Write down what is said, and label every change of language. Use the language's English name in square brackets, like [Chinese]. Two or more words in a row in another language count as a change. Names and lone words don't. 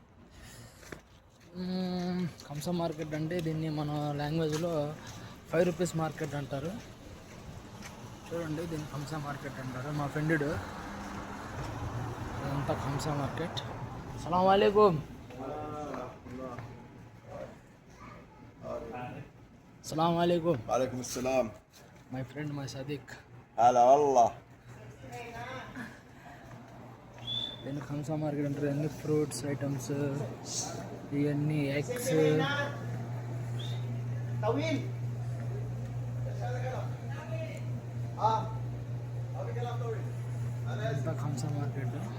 [Telugu] ఖంసా మార్కెట్ అంటే దీన్ని మన లాంగ్వేజ్లో [English] 5 rupees market [Telugu] అంటారు. చూడండి, దీన్ని ఖంసా మార్కెట్ అంటారు. మా ఫ్రెండ్ ఇదంతా ఖంసా మార్కెట్. [Arabic] السلام عليكم. السلام عليكم. وعليكم السلام. [English] My friend, my صديق. [Arabic] هلا والله. [Telugu] దీన్ని ఖంసా మార్కెట్ అంటారు. అన్ని [English] fruits items, [Telugu] ఇవన్నీ ఎగ్స్, అంతా ఖంసా మార్కెట్.